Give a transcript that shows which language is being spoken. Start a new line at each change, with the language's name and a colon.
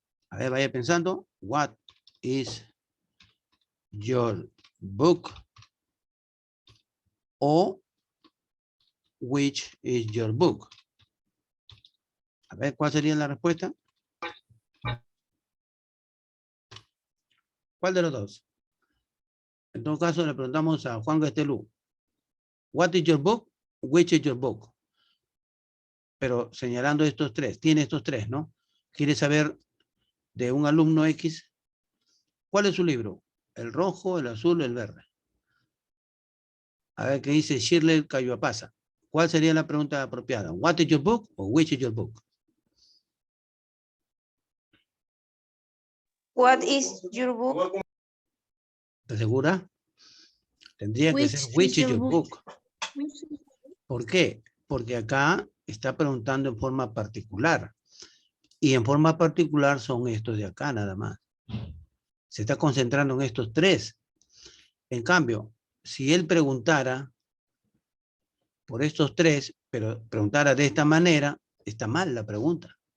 Spanish: A ver, vaya pensando,
English: what is your book
Spanish: o
English: which is your book.
Spanish: A ver, ¿cuál sería la respuesta? ¿Cuál de los dos? En todo caso, le preguntamos a Juan Gastelú.
English: What is your book? Which is your book?
Spanish: Pero señalando estos 3. Tiene estos 3, ¿no? Quiere saber de un alumno X. ¿Cuál es su libro? ¿El rojo, el azul o el verde? A ver qué dice Shirley Cayuapasa. ¿Cuál sería la pregunta apropiada?
English: What is your book o which is your book? What is your book?
Spanish: ¿Estás segura? Tendría que ser
English: which is your book.
Spanish: ¿Por qué? Porque acá está preguntando en forma particular. Y en forma particular son estos de acá nada más. Se está concentrando en estos 3. En cambio, si él preguntara por estos 3, pero preguntara de esta manera, está mal la pregunta.